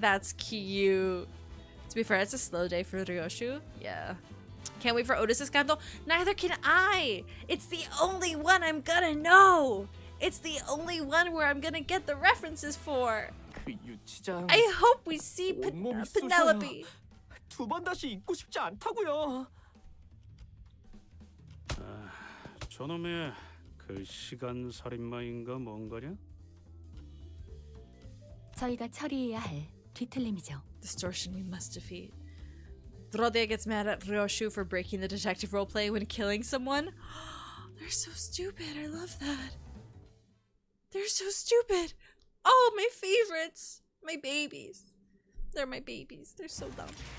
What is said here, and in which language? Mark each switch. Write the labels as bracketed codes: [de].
[en] That's cute. To be fair, it's a slow day for Ryoshu. Yeah. Can't wait for Otis's scandal. Neither can I! It's the only one I'm gonna know! It's the only one where I'm gonna get the references for. [ko] 그 유치장 [en] I hope we see [ko] 온몸이 [en] Penelope. [ko] 두 번 다시 잊고 싶지 않다고요. 저놈의 그 시간 살인마인가 뭔가냐? 저희가 처리해야 할 뒤틀림이죠. [en] Distortion we must defeat. Rodia gets mad at Ryoshu for breaking the detective roleplay when killing someone. They're so stupid. I love that. They're so stupid. Oh, my favorites. My babies. They're my babies. They're so dumb.